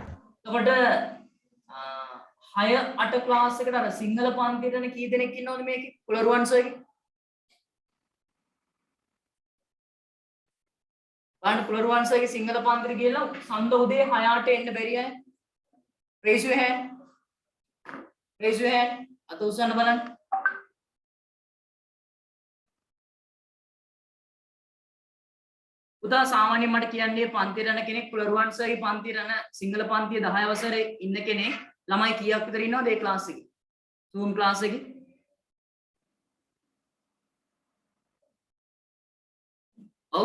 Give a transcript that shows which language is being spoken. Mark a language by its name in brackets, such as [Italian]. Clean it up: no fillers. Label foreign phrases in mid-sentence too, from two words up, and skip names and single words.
[Sinhala] එතකොට 6 8 ක්ලාස් එකට අර සිංහල පන්තියටනේ කී දෙනෙක් ඉන්නවද මේකේ? කුලරුවන් සර්ගේ? බලන්න කුලරුවන් සර්ගේ සිංහල පන්තියට ගිහලා සඳ උදේ 6:00ට එන්න බැරි අය? [English] raise your hand. raise your hand. [Sinhala] අත උස්සන්න බලන්න. උදා සාමාන්‍යයෙන් මට කියන්නේ පන්තියට යන කෙනෙක් කුලරුවන් සර්ගේ පන්තියට යන සිංහල පන්තිය 10 වසරේ ඉන්න කෙනෙක් ළමයි කීයක් විතර ඉන්නවද ඒ ක්ලාස් එකේ? Zoom ක්ලාස් එකේ? ඔව්.